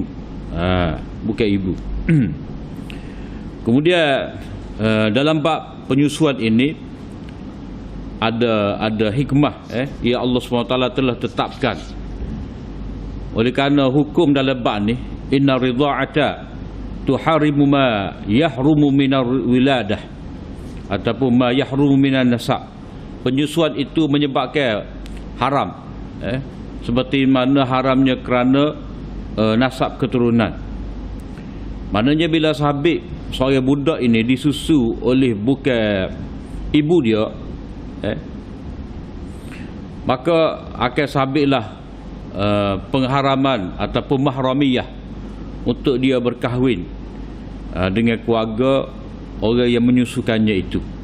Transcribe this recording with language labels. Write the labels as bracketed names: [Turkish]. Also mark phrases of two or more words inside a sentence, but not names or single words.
[Malay] Bukan ibu. Kemudian dalam bab penyusuan ini ada hikmah yang Allah SWT telah tetapkan. Oleh kerana hukum dalam bab ni, [Arabic] إن الرضاعة تحرم ما يحرم من الولادة ataupun ما يحرم من النسب. [Malay] Penyusuan itu menyebabkan haram, seperti mana haramnya kerana nasab keturunan. Maknanya bila sahabat seorang budak ini disusu oleh bukan ibu dia, maka akan sabitlah pengharaman ataupun mahramiyah untuk dia berkahwin dengan keluarga orang yang menyusukannya itu.